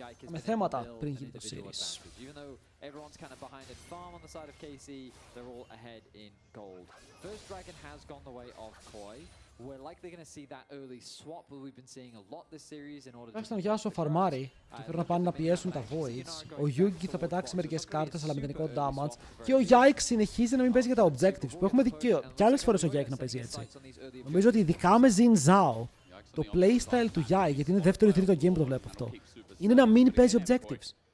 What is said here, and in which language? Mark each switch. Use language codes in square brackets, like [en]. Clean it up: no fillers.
[el] Με θέματα πριν γίνει το series. [en] Everyone's kind of behind in farm on the side of Casey. They're all ahead in gold. First dragon has gone the way of Mkoi. We're likely going to see that early swap that we've been seeing a lot this series in order to... [el] Τουλάχιστον για όσο φαρμάρει και θέλουν να πάνε να πιέσουν τα voids, ο Yugi θα πετάξει μερικές κάρτες αλλά μηδενικό damage και ο Yike συνεχίζει να μην παίζει για τα objectives που έχουμε δει και άλλες φορές ο Yike να παίζει έτσι. Νομίζω ότι ειδικά με Xin Zhao, το playstyle του Yike, γιατί είναι δεύτερο ή τρίτο game που το βλέπω αυτό, είναι να μην παίζει objectives.